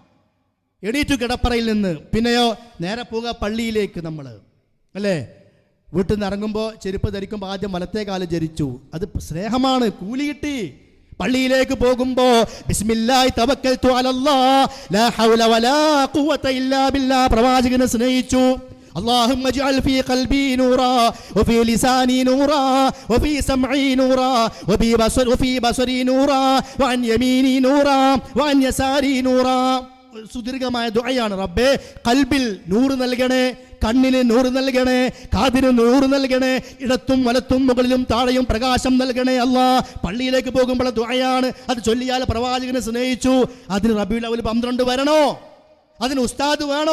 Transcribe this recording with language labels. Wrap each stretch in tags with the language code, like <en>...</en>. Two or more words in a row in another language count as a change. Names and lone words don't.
<ml>എണീറ്റു കിടപ്പറയിൽ നിന്ന്, പിന്നെയോ നേരെ പോവുക പള്ളിയിലേക്ക്. നമ്മൾ അല്ലേ, വീട്ടിൽ നിന്ന് ഇറങ്ങുമ്പോൾ ചെരുപ്പ് ധരിക്കുമ്പോൾ ആദ്യം വലത്തേ കാല് ധരിച്ചു, അത് സ്നേഹമാണ്, കൂലി കിട്ടി. പള്ളിയിലേക്ക് പോകുമ്പോ</ml> <ar>بسم الله توكلت على الله لا حول ولا قوة إلا بالله,</ar> <ml>പ്രവാചകനെ സ്നേഹിച്ചു.</ml> <ar>اللهم اجعل في قلبي نورا وفي لساني نورا وفي سمعي نورا وفي بصري نورا وعن يميني نورا وعن يساري نورا.</ar> <ml>സുദീർഘമായ ദുആയാണ്. റബ്ബേ ഖൽബിൽ നൂറ് നൽകണേ, കണ്ണിന് നൂറ് നൽകണേ, കാതിന് നൂറ് നൽകണേ, ഇടത്തും വലത്തും മുകളിലും താഴെയും പ്രകാശം നൽകണേ അല്ലാ. പള്ളിയിലേക്ക് പോകുമ്പോൾ ദുആയാണ്. അത് ചൊല്ലിയാൽ പ്രവാചകനെ സ്നേഹിച്ചു. അതിന് റബീഉൽ അവ്വൽ 12 വരണോ? അതിന് ഉസ്താദ് വേണോ?</ml>